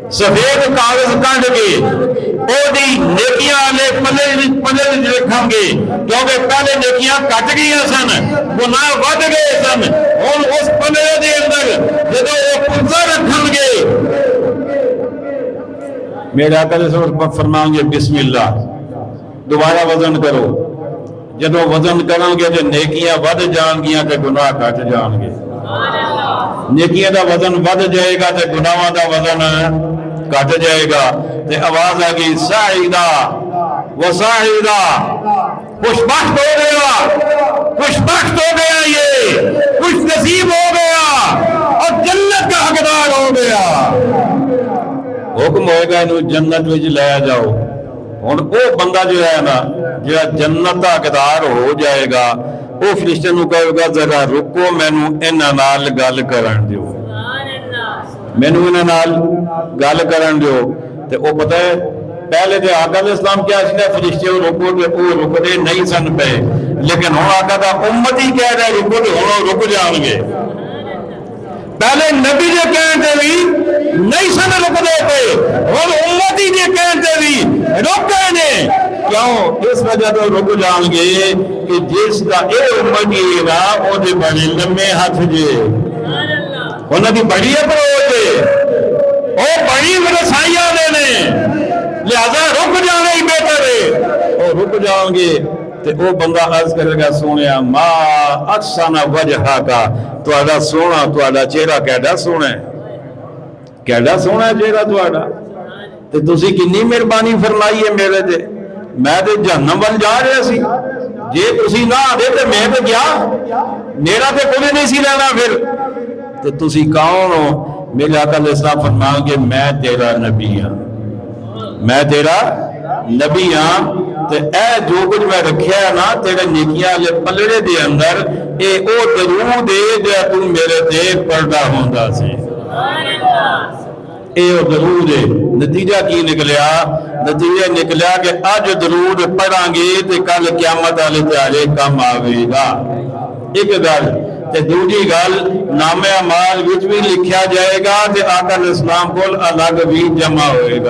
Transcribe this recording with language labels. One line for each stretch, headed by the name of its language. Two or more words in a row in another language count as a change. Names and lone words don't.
Punjabi: سفید کاغذ کڈ کے وہی نیکیاں والے پلے رکھیں گے، کیونکہ پہلے نیکیاں کٹ گئی سن، گناہ ود گئے سن، ہوں اس پلے دے اندر جب وہ پنجا رکھیں گے
Urdu: میرے آقا فرمائیں گے بسم اللہ، دوبارہ وزن کرو، جب وزن کریں گے تو
Punjabi: نیکیاں ود جان گیاں تے گناہ کٹ جان گے، نیکیاں دا وزن ود جائے گا تے گناہاں دا وزن کٹ جائے گا، تے آواز آ گئی
Arabic: سعیدہ و سعیدہ،
Punjabi: خوش بخت ہو گیا، خوش بخت ہو گیا،
Urdu: یہ خوش نصیب ہو گیا اور جنت کا حقدار ہو گیا۔
Punjabi: حکم ہوئے گا انہوں جنت وچ لے جاؤ،
Urdu: ہن وہ بندہ جو ہے نا جو جنت کا حقدار ہو جائے گا،
Punjabi: وہ فرشتے نوں کہے گا ذرا رکو مینوں انہاں نال گل کرن دیو، مینوں انہاں نال گل کرن دیو۔ تے وہ پتہ ہے پہلے تے آقا
Arabic: علیہ السلام
Punjabi: کیا سی فرشتے رکو تے وہ رکدے نہیں سن پے، لیکن ہن آقا دا امت ہی کہہ رہا رکو تے ہن رک جان گے۔ پہلے نبی دے کہن تے بھی نہیں سن رکدے پے، ہن امت ہی دے کہن تے بھی رک گئے نے، کیوں؟ اس وجہ تو رک جان گے کہ جس کا اے امتی ہے نا او دے بڑے لمبے ہاتھ جے، انہاں دی بڑی اپروچ او بڑی رسائیاں دے نے، لہذا رک جانا ہی بہتر ہے۔ او رک جان گے تے او بندہ عرض کرے گا سونیا
Arabic: ما احسن وجہا کا،
Punjabi: تہاڈا سونا تہاڈا چہرہ کیڈا سونا ہے، کیڈا سونا ہے چہرہ تہاڈا، تے تسی کنی مہربانی فرمائی ہے میرے تے، میں تے جہنم ول جا رہا سی، جے تسی نہ آدے تے میں تے گیا، میرا تے کوئی نہیں سی لینا پھر، تے تسی کون ہو؟ میرے آقا
Arabic: علیہ السلام
Punjabi: فرمائیں گے میں تیرا نبی ہاں، میں تیرا نبی ہاں، تے اے جو کچھ میں رکھیا ہے نا تیرے نیکیاں لے پلڑے دے اندر، اے او درود ہے جو تو میرے تے پڑھدا ہوندا سی، اے او درود ہے۔ نتیجہ کی نکلیا؟ نتیجہ نکلیا کہ اج درود پڑھاں گے تے کل قیامت والے تیارے کم آوے گا، ایک گل تے دوسری گل نام اعمال وچ بھی لکھیا جائے گا تے آقا
Arabic: علیہ السلام
Punjabi: کول الگ بھی جمع ہوئے گا۔